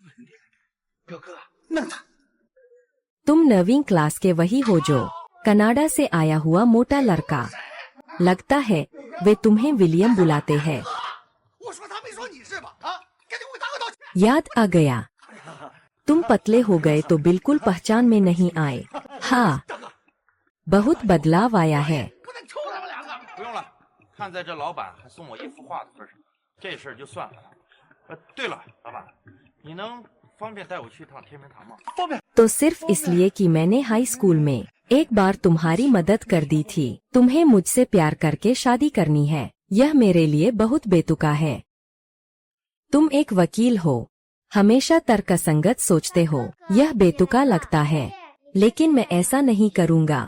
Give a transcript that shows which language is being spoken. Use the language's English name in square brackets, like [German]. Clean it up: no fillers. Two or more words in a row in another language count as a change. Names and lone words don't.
[Hindi] तुम 9वीं क्लास के वही हो जो कनाडा से आया हुआ मोटा लड़का। लगता है वे तुम्हें विलियम बुलाते हैं। याद आ गया। तुम पतले हो गए तो बिल्कुल पहचान में नहीं आए। हाँ, बहुत बदलाव आया है। [Chinese] 不用了，看在这老板还送我一幅画的份上，这事儿就算了。对了，老板，你能方便带我去一趟天明堂吗？ [Hindi] तो सिर्फ इसलिए कि मैंने [English] high school [Hindi] में एक बार तुम्हारी मदद कर दी थी। तुम्हें मुझसे प्यार करके शादी करनी है। यह मेरे लिए बहुत बेतुका है। तुम एक वकील हो, हमेशा तर्कसंगत सोचते हो। यह बेतुका लगता है, लेकिन मैं ऐसा नहीं करूँगा।